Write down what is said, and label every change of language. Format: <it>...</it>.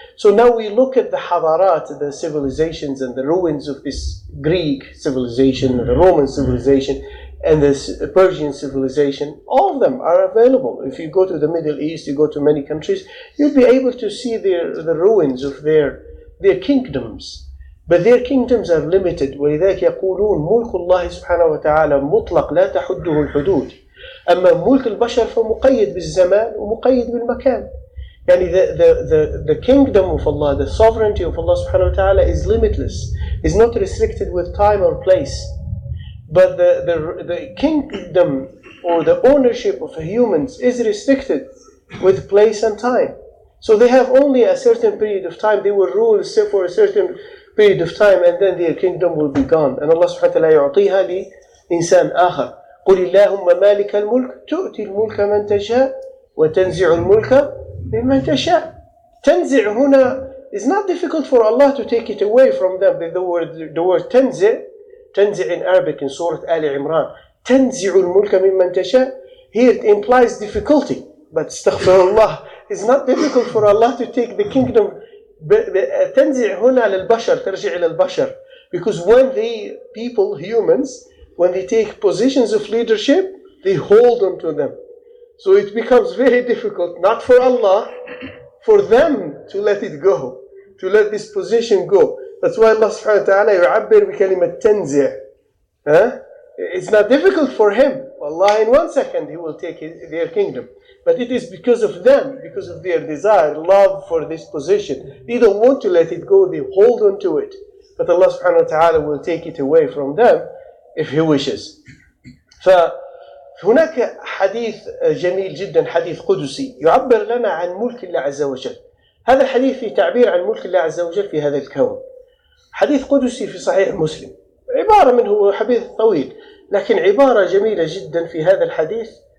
<en>So now we look at the hadarat, the civilizations and the ruins of this Greek civilization, the Roman civilization, and the Persian civilization. All of them are available. If you go to the Middle East, you go to many countries, you'll be able to see the ruins of their kingdoms. But their kingdoms are limited.</en> <ar>ولذلك يقولون ملك الله سبحانه وتعالى مطلق لا تحده الحدود. أما ملك البشر فمقيد بالزمان ومقيد بالمكان.</ar> <en>يعني the kingdom of Allah, the sovereignty of Allah subhanahu wa ta'ala is limitless. It's not restricted with time or place. But the kingdom or the ownership of humans is restricted with place and time. So they have only a certain period of time. They will rule for a certain period of time and then their kingdom will be gone. And Allah subhanahu wa ta'ala</en> <ar>يعطيها لإنسان آخر. قل اللهم مالك الملك تؤتي الملك من تشاء وتنزع الملك ممن تشاء. تنزع هنا</ar> <en>is not difficult for Allah to take it away from them. The word تنزع in Arabic in Surah Al Imran.</en> <ar>تنزع الملك ممن تشاء.</ar> <en>Here it implies difficulty. But astaghfirullah, it's not difficult for Allah to take the kingdom.</en> <ar>تنزع هنا للبشر ترجع إلى البشر.</ar> <en>Because when humans, when they take positions of leadership, they hold on to them. So it becomes very difficult, not for Allah, for them to let it go, to let this position go. That's why Allah subhanahu wa ta'ala</en> <ar>يعبر بكلمة تنزع.</ar> <en>It's not difficult for him. Allah in 1 second he will take their kingdom. But it is because of them, because of their desire, love for this position. They don't want to let it go, they hold on to it. But Allah subhanahu wa ta'ala will take it away from them if he wishes.</en> <ar>فهناك حديث جميل جدا، حديث قدسي يعبر لنا عن ملك الله عز وجل. هذا الحديث فيه تعبير عن ملك الله عز وجل في هذا الكون. حديث قدسي في صحيح مسلم، عبارة منه حديث طويل لكن عبارة جميلة جدا في هذا الحديث.</ar>